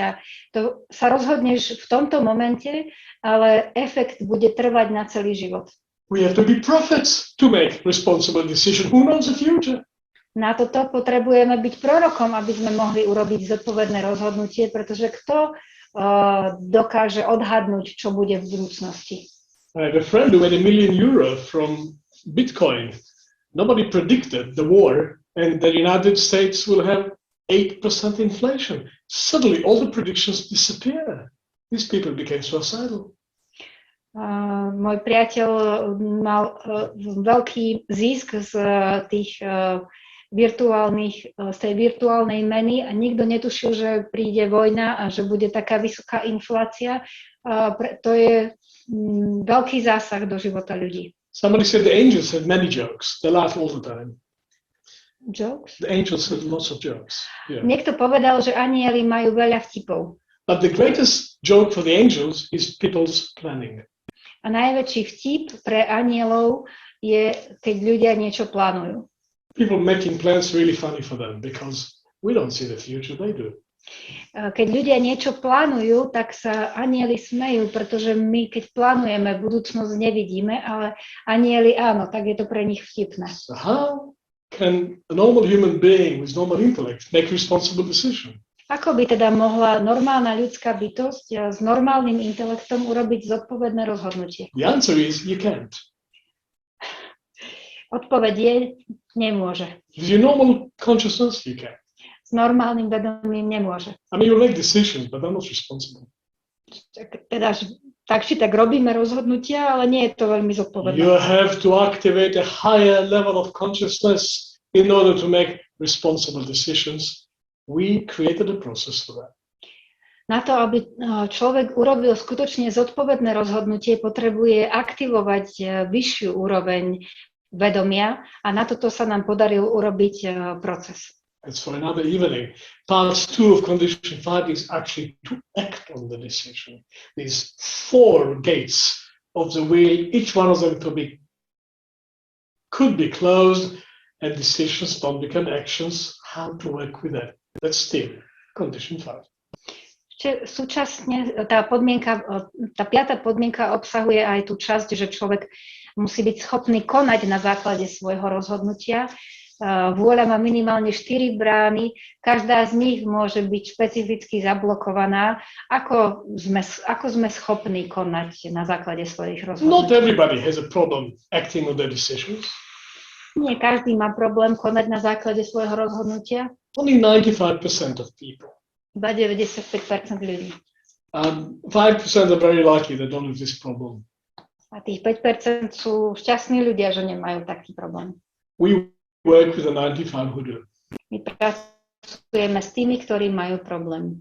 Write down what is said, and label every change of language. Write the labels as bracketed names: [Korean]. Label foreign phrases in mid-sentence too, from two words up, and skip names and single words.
[Slovak] To sa rozhodneš v tomto momente, ale efekt bude trvať na celý život. [English] We have to be prophets to make responsible decisions. Who knows the future? [Slovak] Na toto potrebujeme byť prorokom, aby sme mohli urobiť zodpovedné rozhodnutie, pretože kto dokáže odhadnúť, čo bude v budúcnosti. [English] I have a friend who made €1 million from Bitcoin. Nobody predicted the war and the United States will have 8% inflation. Suddenly all the predictions disappear. These people became suicidal. [Slovak] Môj priateľ mal veľký zisk z tej virtuálnej meny a nikto netušil, že príde vojna a že bude taká vysoká inflácia. To je veľký zásah do života ľudí. [English] Somebody said the angels had many jokes. They laugh all the time. Jokes? The angels had lots of jokes. Yeah. [Slovak] Niekto povedal, že anjeli majú veľa vtipov. [English] But the greatest joke for the angels is people's planning. [Slovak] A najväčší vtip pre anjelov je, keď ľudia niečo plánujú. [English] People making plans really funny for them because we don't see the future, they do. [Slovak] Keď ľudia niečo plánujú, tak sa anjeli smejú, pretože my, keď plánujeme, budúcnosť nevidíme, ale anjeli áno, tak je to pre nich vtipné. [English] So how can a normal human being with normal intellect make responsible decision? [Slovak] Ako by teda mohla normálna ľudská bytosť s normálnym intelektom urobiť zodpovedné rozhodnutie? [English] The answer is you can't. [Slovak] Odpoveď je, nemôže. [English] With your normal consciousness, you can. [Slovak] S normálnym vedomím nemôže. [English] I mean, you make decisions, but they're not responsible. [Slovak] Teda tak či tak robíme rozhodnutia, ale nie je to veľmi zodpovedné. [English] You have to activate a higher level of consciousness in order to make responsible decisions. We created a process for that. [Slovak] Na to, aby človek urobil skutočne zodpovedné rozhodnutie, potrebuje aktivovať vyššiu úroveň vedomia a na toto sa nám podaril urobiť proces. [English] That's for another evening. Part 2 of condition 5 is actually to act on the decision. These 4 gates of the wheel, each one of them could be closed, and decisions don't become actions. How to work with that? That's still condition 5. [Slovak] Súčasne tá 5. podmienka obsahuje aj tú časť, že človek musí byť schopný konať na základe svojho rozhodnutia. Vôľa má minimálne 4 brány, každá z nich môže byť špecificky zablokovaná. Ako sme schopní konať na základe svojich rozhodnutí? [English] Not everybody has a problem acting on their decisions. [Slovak] Nie každý má problém konať na základe svojho rozhodnutia. [English] Only 95% of people. [Slovak] Iba 95% ľudí. [English] 5% are very likely they don't have this problem. [Slovak] A tých 5% sú šťastní ľudia, že nemajú taký problém. [English] We work with the 95 who do. [Slovak] My pracujeme s tými, ktorí majú problém.